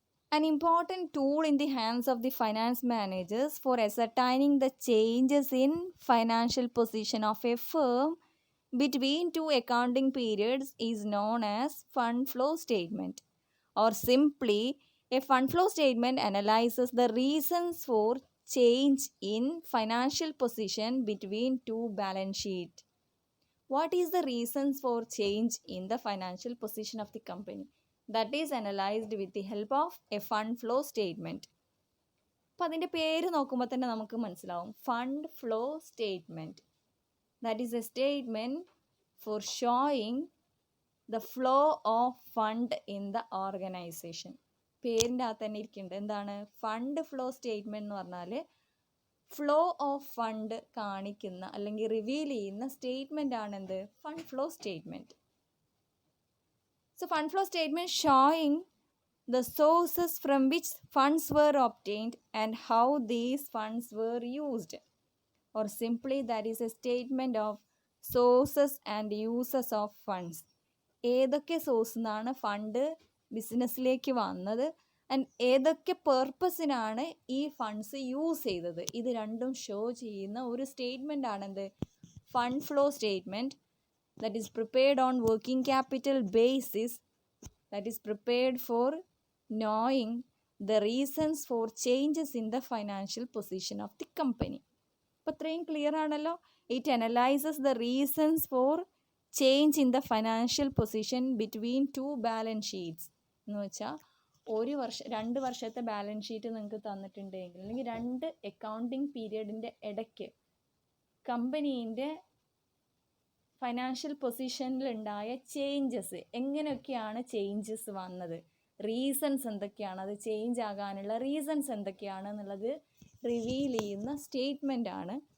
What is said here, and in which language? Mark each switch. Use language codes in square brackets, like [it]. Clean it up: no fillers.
[en] An important tool in the hands of the finance managers for ascertaining the changes in financial position of a firm between two accounting periods is known as fund flow statement, or simply a fund flow statement analyzes the reasons for change in financial position between two balance sheet. What is the reasons for change in the financial position of the company? That is analyzed with the help of a fund flow statement. [ml] അപ്പോൾ അതിൻ്റെ പേര് നോക്കുമ്പോൾ തന്നെ നമുക്ക് മനസ്സിലാവും, fund flow statement. [en] That is a statement for showing the flow of fund in the organisation. [ml] പേരിൻ്റെ അകത്ത് തന്നെ ഇരിക്കുന്നുണ്ട് എന്താണ് ഫണ്ട് ഫ്ലോ സ്റ്റേറ്റ്മെൻറ്റ് എന്ന് പറഞ്ഞാൽ ഫ്ലോ ഓഫ് ഫണ്ട് കാണിക്കുന്ന അല്ലെങ്കിൽ റിവീൽ ചെയ്യുന്ന സ്റ്റേറ്റ്മെൻ്റ് ആണ് എന്ത് fund flow statement. [en] So fund flow statement showing the sources from which funds were obtained and how these funds were used, or simply that is a statement of sources and uses of funds. [ml] ഏതൊക്കെ സോഴ്സിൽ നിന്നാണ് fund ബിസിനസ്സിലേക്ക് വന്നത് and ഏതൊക്കെ പേർപ്പസിനാണ് ഈ funds use ചെയ്തത്, ഇത് രണ്ടും ഷോ ചെയ്യുന്ന ഒരു statement ആണെന്ത് fund flow statement. [en] That is prepared on working capital basis, that is prepared for knowing the reasons for changes in the financial position of the company. [ml] അപ്പോൾ ഇത്രയും clear ആണല്ലോ. [en] it analyses the reasons for change in the financial position between two balance sheets [ml] എന്ന് വെച്ചാൽ ഒരു വർഷം 2 വർഷത്തെ balance sheet നിങ്ങൾക്ക് തന്നിട്ടുണ്ടെങ്കിൽ അല്ലെങ്കിൽ 2 അക്കൗണ്ടിങ് പീരിയഡിൻ്റെ ഇടയ്ക്ക് കമ്പനീൻ്റെ ഫൈനാൻഷ്യൽ പൊസിഷനിലുണ്ടായ ചേഞ്ചസ്, എങ്ങനെയൊക്കെയാണ് ചേഞ്ചസ് വന്നത്, റീസൺസ് എന്തൊക്കെയാണ്, അത് ചേഞ്ച് ആകാനുള്ള റീസൺസ് എന്തൊക്കെയാണ് എന്നുള്ളത് റിവീൽ ചെയ്യുന്ന സ്റ്റേറ്റ്മെൻ്റ് ആണ്.